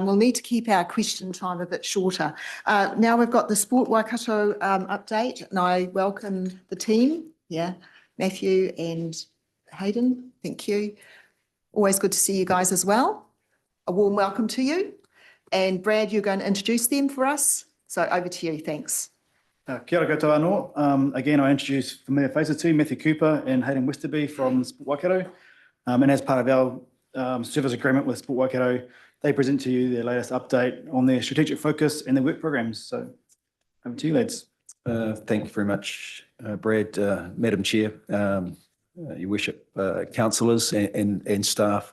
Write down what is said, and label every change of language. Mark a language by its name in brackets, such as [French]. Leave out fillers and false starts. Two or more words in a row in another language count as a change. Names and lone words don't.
[English] We'll need to keep our question time a bit shorter. Now we've got the Sport Waikato update, and I welcome the team. Matthew and Hayden, thank you. Always good to see you guys as well. A warm welcome to you. And Brad, you're going to introduce them for us. So over to you, thanks. [Māori] Kia ora koutou anō. [English] Again, I introduce familiar faces to you, Matthew Cooper and Hayden Westerby from Sport Waikato. And as part of our service agreement with Sport Waikato, they present to you their latest update on their strategic focus and their work programs. So over to you, lads. Thank you very much, Brad, Madam Chair, Your Worship, councillors and staff.